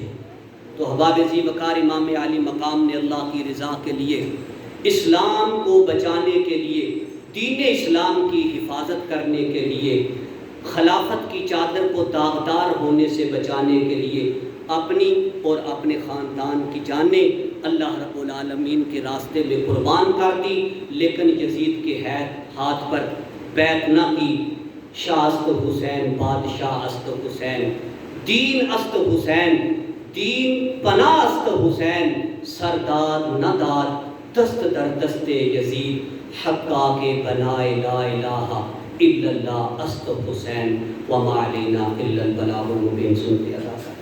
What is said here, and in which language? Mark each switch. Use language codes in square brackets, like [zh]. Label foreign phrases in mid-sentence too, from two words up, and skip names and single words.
[ur] تو احباب ذی وقار، امام علی مقام نے اللہ کی رضا کے لیے، اسلام کو بچانے کے لیے، دین اسلام کی حفاظت کرنے کے لیے، خلافت کی چادر کو داغدار ہونے سے بچانے کے لیے اپنی اور اپنے خاندان کی جانیں [ar] اللہ رب العالمین [ur] کے راستے میں قربان کر دی، لیکن یزید کے ہاتھ پر بیعت نہ کی۔ [fa] شاہ است حسین، بادشاہ است حسین، دین است حسین، دین پناہ است حسین، سرداد نہ داد دست در دست یزید، حقا کے بنائے [ar] لا الہ الا اللہ [fa] است حسین، [ar] وما علینا الا البلاغ المبین۔ سنتے اللہ